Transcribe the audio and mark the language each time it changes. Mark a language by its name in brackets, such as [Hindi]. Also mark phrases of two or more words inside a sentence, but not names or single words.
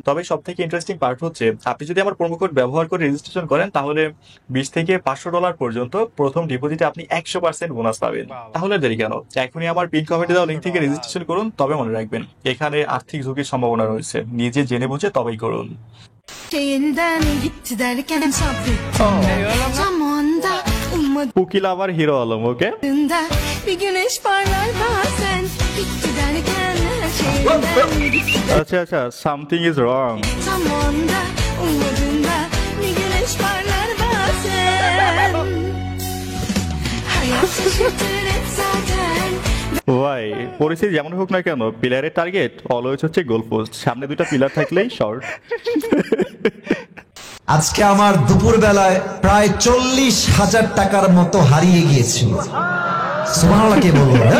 [Bangla] তবে সব থেকে [English] interesting part [Bangla] হচ্ছে আপনি যদি আমার [English] promo code [Bangla] ব্যবহার করে রেজিস্ট্রেশন করেন তাহলে $20 থেকে $500 পর্যন্ত প্রথম ডিপোজিটে আপনি 100% বোনাস পাবেন। তাহলে দেরি কেন, এখনই আমার [English] pin comment [Bangla] দেওয়া লিংক থেকে রেজিস্ট্রেশন করুন। তবে মনে রাখবেন এখানে আর্থিক ঝুঁকির সম্ভাবনা রয়েছে, নিজে জেনে বুঝে তবেই করুন। [Turkish] yeniden gitti derken sabrettim zamanda [Bangla] উকিল আবার হিরো আলম, ওকে। [Turkish] ummadığında bir güneş parlar bazen gitti derken her şeyden gitti [English] আচ্ছা আচ্ছা, something is wrong. [Turkish] zamanda ummadığında bir güneş parlar bazen hayat şaşırtır hep zaten [Bangla] ভাই পরিস্থিতি যেমন হোক না কেন পিলারের [English] target always [Bangla] হচ্ছে [English] goal post, [Bangla] সামনে দুটো পিলার থাকলেই শর্ট। আজকে আমার দুপুর বেলায় প্রায় 40,000 টাকার মতো হারিয়ে গিয়েছিল। সুবহানাল্লাহ কে বলবো?